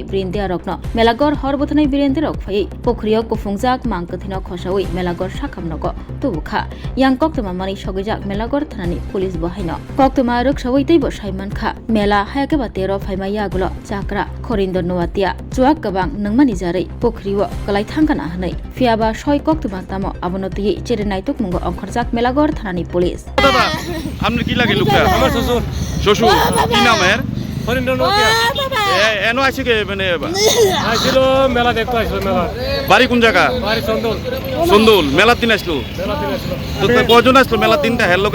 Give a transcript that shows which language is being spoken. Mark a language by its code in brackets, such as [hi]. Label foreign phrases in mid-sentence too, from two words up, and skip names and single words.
[trp] ब्रिन्दिया रक्न मेलागढ़ हरबथनाय बिरेन्दे रक फै पुखरियो कुफुंजाक मांकथिन खसावै मेलागढ़ साखामनग तुबुखा यां कक्तमा मानि सगैजाक मेलागढ़ थानानि पुलिस बहायन कक्तमा रक्सावै दैबो साइमानखा मेला हायाकेबा 13 फाइमा यागुल चाक्रा खरिन्द नवातिया चुवाक गबां नंमानि जारै पुखरियो कलाय थांगाना हनै फियाबा सय कक्तमा तामो आबनतियै चेरेनाय तुकमुंग अंखरजाक मेलागढ़ थानानि पुलिस [bn] দাদা আপনার কি লাগে লোকটা আমার শ্বশুর শ্বশুর কি নাম এর হরিন্দ্র নতিয়া এনো আছে কি মানে আইছিল মেলা দেখতে আইছিল মেলা বাড়ি কোন জায়গা বাড়ি চন্দল সন্দুল মেলার দিন আসলো মেলা দিন আসলো তো কয়জন আসলো মেলার দিনটা হের লোকে